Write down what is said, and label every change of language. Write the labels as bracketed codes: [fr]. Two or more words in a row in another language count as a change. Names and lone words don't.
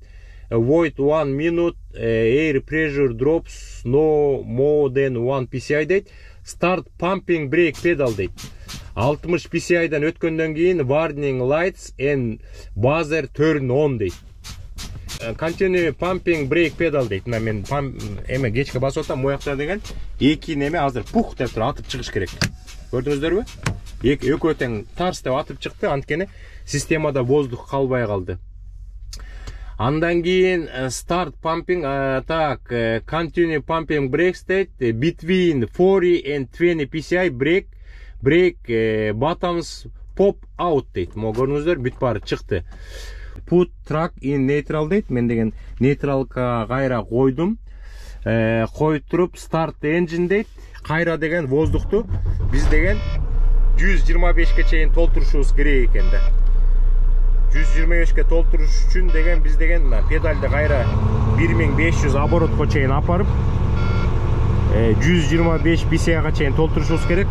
[en] Wait 1 minute, air pressure drops no more than 1 psi дейт. Start pumping brake pedal дейт. 60 [ky] psi'дан өткөндөн кийин [en] warning lights and buzzer turn on дейт. Continue pumping brake pedal дейт. [ky] Мен эме кечке басып атам, моякта деген эки неме азыр пух деп туруп атып чыгыш керек. Көрдүңүздөрбү? Экөө тең тарс деп атып чыкты, анткени системада воздух калбай калды. Андан кийин [en] start pumping, continue pumping brakes дейт. Between 40 and 20 psi brake buttons pop out дейт. [ky] Могу көрүңүздөр, бүт баары чыкты. [en] Put truck in neutral дейт. [ky] Мен деген нейтралга кайра койдум. Коюп туруп [en] start engine [ky] дейт. Кайра деген воздухту биз деген 125-ке чейин толтурушубуз керек экен да. 125-ке толтуруш үчүн деген биз деген педалды кайра 1500 оборотко чейин апарып 125 psi'га чейин толтурушубуз керек.